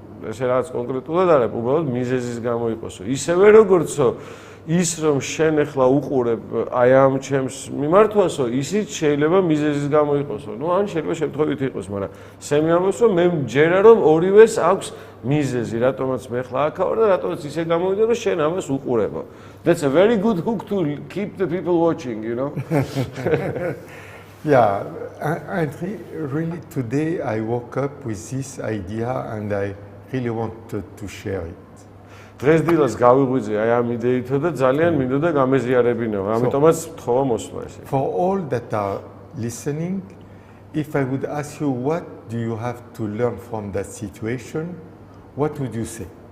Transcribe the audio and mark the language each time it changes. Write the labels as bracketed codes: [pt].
[ka] ესე რაღაც კონკრეტულად არ არის უბრალოდ მიზეზის გამო იყოსო ისევე როგორცო ის რომ შენ ახლა უყურებ აი ამ ჩემს მიმართვასო ისიც შეიძლება მიზეზის გამო იყოსო ნუ ან შეიძლება შემთხვევით იყოს მაგრამ სემი ამბობს რომ მე მჯერა რომ ორივეს აქვს მიზეზი რატომაც მე ახლა აქ ვარ და რატომაც ისე გამოვიდა რომ შენ ამას უყურებო. [en] That's a very good hook to keep the people watching, you know. Yeah, and really today I woke up with this idea and I really wanted to share it. [ka] დღეს დილას გავიღვიძე აი ამ იდეითო და ძალიან მინდოდა გამეზიარებინო, ამიტომაც თხოვა მოსვლა ესე. [en] For all that are listening, if I would ask you what do you have to learn from that situation, what would you say?